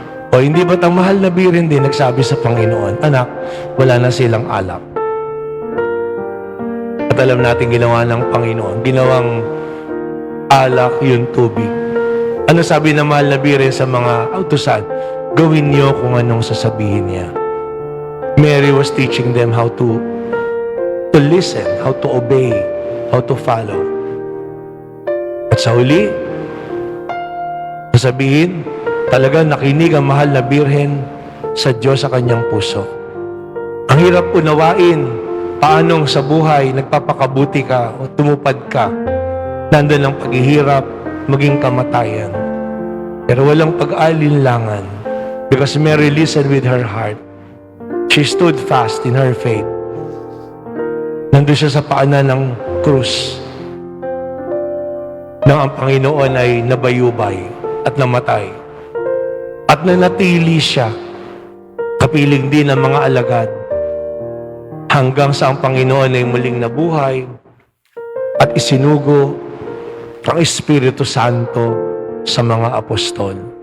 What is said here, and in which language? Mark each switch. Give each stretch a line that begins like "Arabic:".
Filipino: O hindi ba't ang mahal na Birhen din nagsabi sa Panginoon, anak, wala na silang alak. At alam natin ginawa ng Panginoon, ginawang alak yung tubig. Ano sabi ng mahal na Birhen sa mga utusan? Gawin niyo kung anong sasabihin niya.
English: Mary was teaching them how to listen, how to obey, how to follow.
Filipino: At sa huli, sasabihin, talaga nakinig ang mahal na Birhen sa Diyos sa kanyang puso. Ang hirap unawain, paanong sa buhay nagpapakabuti ka o tumupad ka. Nandun ang paghihirap, maging kamatayan. Pero walang pag-alinlangan
English: because Mary listened with her heart. She stood fast in her faith.
Filipino: Nandun siya sa paanan ng krus nang ang Panginoon ay nabayubay at namatay. At nanatili siya, kapiling din ng mga alagad, hanggang sa ang Panginoon ay muling nabuhay at isinugo ang Espiritu Santo sa mga apostol.